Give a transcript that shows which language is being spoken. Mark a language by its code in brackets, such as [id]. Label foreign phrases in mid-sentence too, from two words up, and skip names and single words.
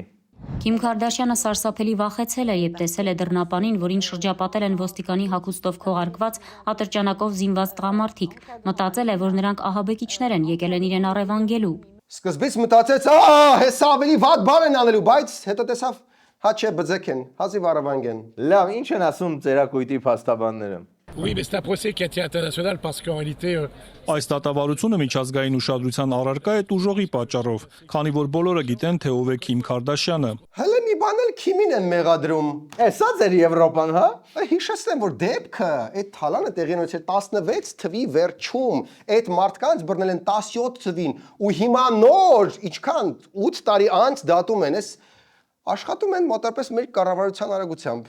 [hy] Քիմ Քարդաշյանը սարսափելի վախեցել է, երբ տեսել է դռնապանին, որին շրջապատել են ոստիկանի հագուստով քողարկված ատրճանակով զինված տղամարդիկ։ Մտածել է, որ նրանք ահաբեկիչներ են, եկել են իրեն առևանգելու։ Սկզբից մտածեց, հեսա ավելի վատ բան են անելու, բայց հետո տեսավ, հա չէ, բձեք են, հազիվ առևանգեն։ Լավ, ինչ են ասում ծերակույտի փաստաբանները։ [fr] Oui, mais c'est un procès qui a été international parce qu'en réalité [hy] Այս դատավարությունը միջազգային ուշադրության առարկա է ուժողի պատճառով, քանի որ բոլորը գիտեն, թե ով է Քիմ Քարդաշյանը։ Հələ մի բան էլ Քիմին են մեղադրում։ Սա ձեր Եվրոպան, հա։ Հիշեցնեմ, որ դեպքը այդ թալանը տեղի ունեցել 16 թվի վերջում, այդ մարդկանց բռնել են 17 թվին, ու հիմա նոր, ինչքան 8 տարի անց դատում են, այս աշխատում են մոտավորապես մեր կառավարության արագությամբ։